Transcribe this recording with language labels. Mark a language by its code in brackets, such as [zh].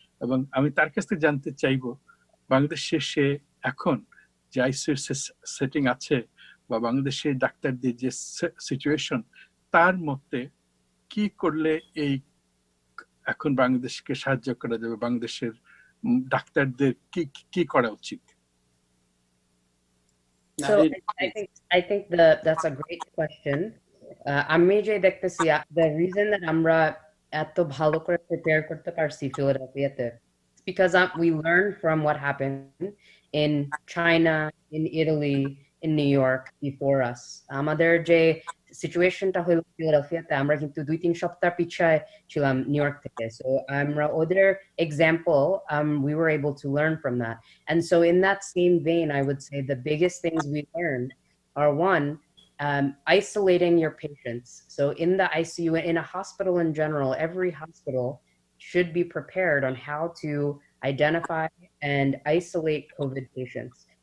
[bn] এবং আমি তার কাছ থেকে জানতে চাইবো বাংলাদেশে সে এখন যে আইসিইউ সেটিং আছে বা বাংলাদেশের ডাক্তারদের যে সিচুয়েশন, তার মতে কি করলে এই এখন বাংলাদেশকে সাহায্য করা যাবে, বাংলাদেশের ডাক্তারদের কি করা উচিত? [en] So I think that's a great question. [bn] আমি যে দেখতেছি [en] the reason that [bn] আমরা এত ভালো করে [en] prepare [bn] করতে পারছি ফিলাডেলফিয়াতে, [en] it's because we learned from what happened in China, in Italy, in New York before us. [bn] আমাদের যে সিচুয়েশনটা হলো ফিলাডেলফিয়াতে, আমরা কিন্তু 2-3 সপ্তাহ পিছায় ছিলাম নিউ ইয়র্ক থেকে। [en] so [bn] আমরা ওদের [en] Example, we were able to learn from that. And so in that same vein, I would say the biggest things we learned are, one, isolating your patients. So in the ICU, in a hospital in general, every hospital should be prepared on how to identify and isolate COVID patients.